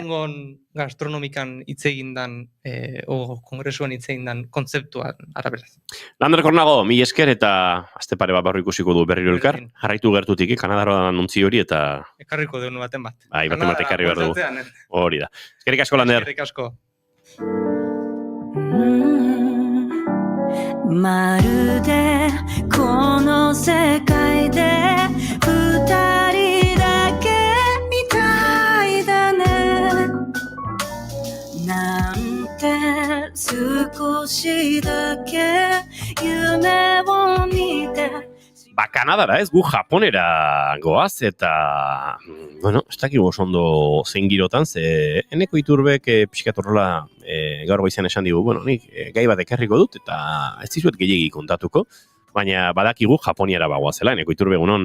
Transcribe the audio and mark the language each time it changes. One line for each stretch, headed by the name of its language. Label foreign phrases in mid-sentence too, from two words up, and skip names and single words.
Basque: aurtengon gastronomikan hitz egindan kongresuan hitz egindan kontzeptuan araberaz. Lander Kornago, mil esker eta aste pare bat barru ikusiko du berriro elkar. Jarraitu gertutik, Kanadara anuntzi hori eta... Ekarriko deunu baten bat. Bai, baten bat ekarri behar dugu. Hori da. Eskerrik asko, Lander. Eskerrik asko.
Japanese: まるでこの世界で二人だけみたいだねなんて少しだけ夢を見て
Basque: Kanadara ez, gu Japonera goaz eta, bueno, ez dakik oso ondo zein girotan, ze eneko Iturbek pixkat horrela gaur goizean esan digu, bueno, nik gai bat ekarriko dut eta ez dizuet gehiegi kontatuko, baina badakigu Japoniara bagoazela, eneko Iturbe egunon.